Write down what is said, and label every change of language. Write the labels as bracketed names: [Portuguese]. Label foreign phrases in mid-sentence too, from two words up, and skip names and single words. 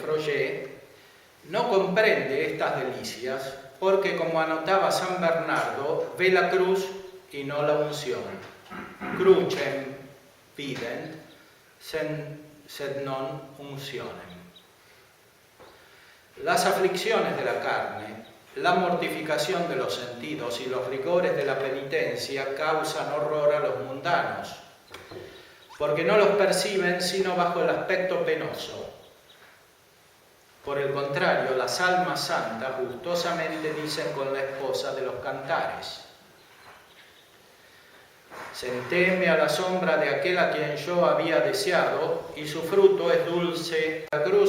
[Spanish] Froger, no comprende estas delicias porque, como anotaba San Bernardo, ve la cruz y no la unción. [Latin] Crucem vident, sed non uncionem. [Spanish] Las aflicciones de la carne, la mortificación de los sentidos y los rigores de la penitencia causan horror a los mundanos, porque no los perciben sino bajo el aspecto penoso. Por el contrario, las almas santas gustosamente dicen con la esposa de los cantares: sentéme a la sombra de aquel a quien yo había deseado, y su fruto es dulce.